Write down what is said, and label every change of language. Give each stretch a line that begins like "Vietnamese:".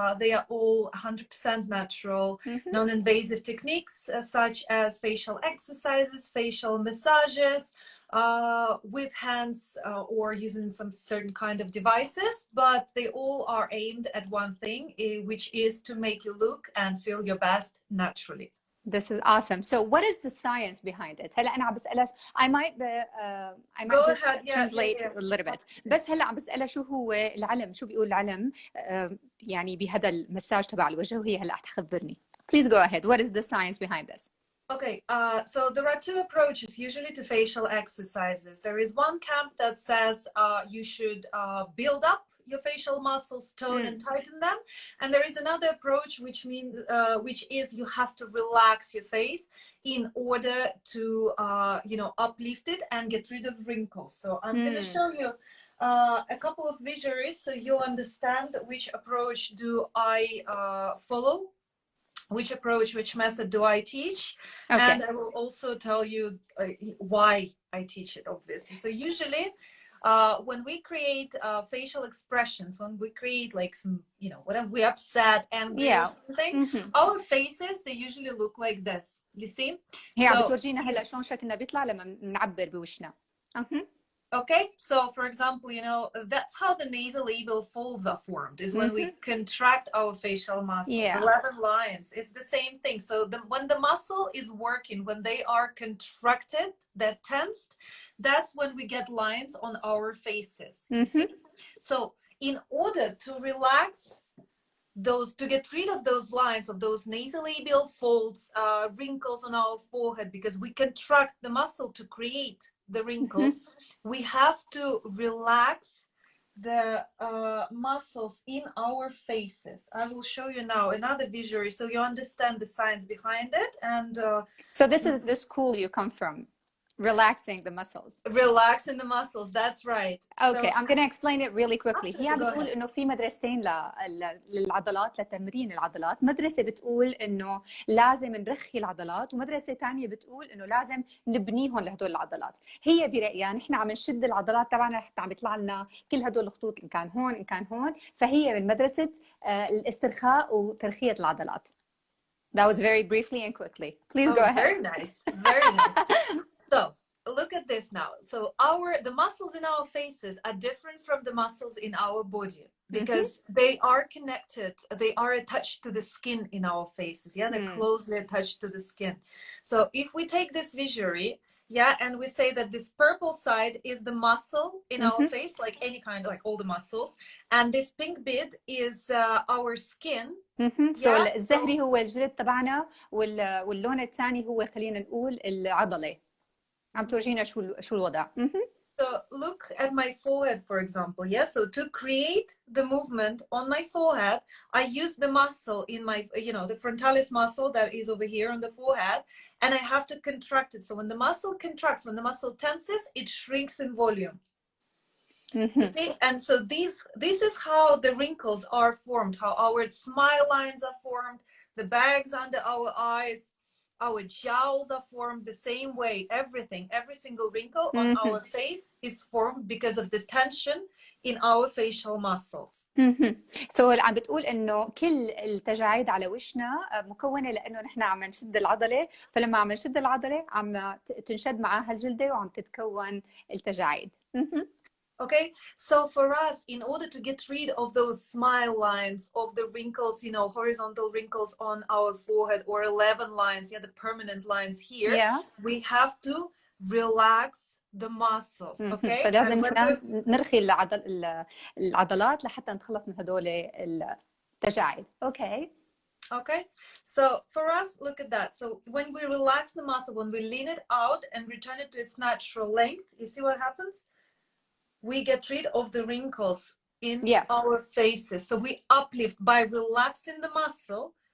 English: They are all 100% natural, non-invasive techniques such as facial exercises, facial massages, with hands or using some certain kind of devices, but they all are aimed at one thing, which is to make you look and feel your best naturally. This is awesome. So what is the science behind it?
Arabic: هلا أنا عم بسألك
English: I might just translate a little bit.
Arabic: بس هلا عم بسألها شو هو العلم، شو بيقول العلم يعني بهذا المساج تبع الوجه، وهي هلا حتخبرني.
English: Please go ahead. What is the science behind this? Okay, so there are two approaches usually to facial exercises. There is one camp that says you should build up your facial muscles, tone and tighten them, and there is another approach which is you have to relax your face in order to uplift it and get rid of wrinkles. So I'm going to show you a couple of visuals so you understand which approach do I follow, which approach, which method do I teach, and I will also tell you why I teach it, obviously. So usually when we create facial expressions, when we create like some, whatever, we're upset, angry or something, our faces, they usually look like this. You see?
Arabic: هي عم بتورجينا هلا شلون شكلنا بيطلع لما بنعبر بوشنا.
English: Okay, so for example, that's how the nasolabial folds are formed, is when we contract our facial muscles, 11 lines. It's the same thing. So when the muscle is working, when they are contracted, they're tensed, that's when we get lines on our faces. So in order to relax to get rid of those lines, of those nasolabial folds, wrinkles on our forehead, because we contract the muscle to create the wrinkles, we have to relax the muscles in our faces. I will show you now another visual so you understand the science behind it. And so this is the school you come from, relaxing the muscles. Relaxing the muscles, that's right. Okay, I'm going to explain it really quickly.
Arabic: هي عم بتقول انه في مدرستين للعضلات، لتمرين العضلات. مدرسة بتقول انه لازم نرخي العضلات، ومدرسة ثانية بتقول انه لازم نبنيهم لهدول العضلات. هي برأيها نحن عم نشد العضلات تبعنا حتى عم يطلع لنا كل هدول الخطوط، ان كان هون ان كان هون، فهي من مدرسة الاسترخاء وترخية العضلات.
English: That was very briefly and quickly. Please go ahead. Very nice. Very nice. So look at this now. So the muscles in our faces are different from the muscles in our body because they are connected. They are attached to the skin in our faces. Yeah, they're closely attached to the skin. So if we take this visually, and we say that this purple side is the muscle in our face, like any kind, like all the muscles, and this pink bit is our skin.
Arabic: So الزهري هو الجلد تبعنا، واللون الثاني هو خلينا نقول العضلة. عم تورجينا شو الوضع.
English: So look at my forehead, for example. So to create the movement on my forehead, I use the muscle in my, the frontalis muscle that is over here on the forehead, and I have to contract it. So when the muscle contracts, when the muscle tenses, it shrinks in volume. You see? And so this is how the wrinkles are formed, how our smile lines are formed, the bags under our eyes, our jowls are formed the same way. Every single wrinkle on our face is formed because of the tension in our facial muscles.
Arabic: So عم بتقول انه كل التجاعيد على وشنا مكونه لانه نحن عم نشد العضله، فلما عم نشد العضله عم تنشد معها الجلده وعم تتكون التجاعيد.
English: Okay, so for us, in order to get rid of those smile lines, of the wrinkles, horizontal wrinkles on our forehead, or 11 lines, the permanent lines here, we have to relax the muscles. Okay,
Arabic: فلازم نحن نرخي العضلات لحتى نتخلص من هدول التجاعيد.
English: Okay, so for us, look at that. So when we relax the muscle, when we lean it out and return it to its natural length, you see what happens? We get rid of the wrinkles in our faces. So we uplift by relaxing the muscle.